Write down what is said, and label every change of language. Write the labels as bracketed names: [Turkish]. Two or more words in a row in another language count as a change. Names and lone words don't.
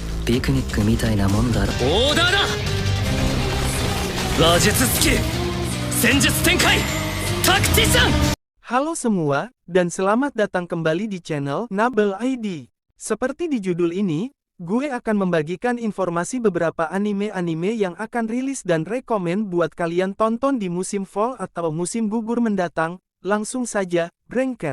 [Japanese] ピクニックみたいなもんだろ。オーダーだ。話術スキル、戦術展開、タクティシャン。 [Indonesian] Halo semua, dan selamat datang kembali di channel Nabel ID. Seperti di judul ini, gue akan membagikan informasi beberapa anime-anime yang akan rilis dan rekomen buat kalian tonton di musim fall atau musim gugur mendatang. Langsung saja, berangkat.